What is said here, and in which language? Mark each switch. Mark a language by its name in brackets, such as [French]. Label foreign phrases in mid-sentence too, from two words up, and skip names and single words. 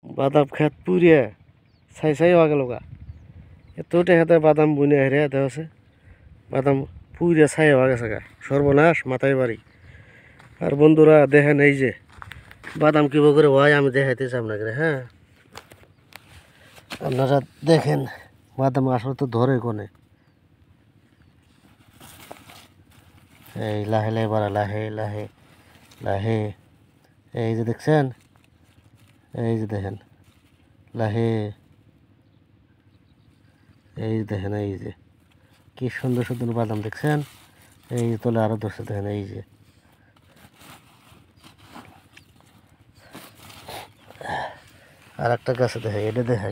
[Bangla] বাদাম খেত পুরিয়া ছাই ছাই হওয়া গেল গা এত টেহাতে বাদাম বুনে হেরে হাতে আছে বাদাম পুরিয়া ছাই হওয়া গেছে গা সর্বনাশ মাথায় বাড়ি। আর বন্ধুরা দেখেন এই যে বাদাম কিভাবে করে হয় আমি দেখাইতেছি আপনাকে। হ্যাঁ আপনারা দেখেন বাদাম আসলে তো ধরে কোনে এই লাহে লাহে বাড়া লাহে লাহে লাহে এই যে দেখছেন এই যে দেখেন লাহে এই যে দেখেন এই যে কি সুন্দর সুন্দর বাদাম দেখছেন এই যে তলে আরো ধরছে দেখেন এই যে আর একটা গাছে দেখে এটা দেখাই।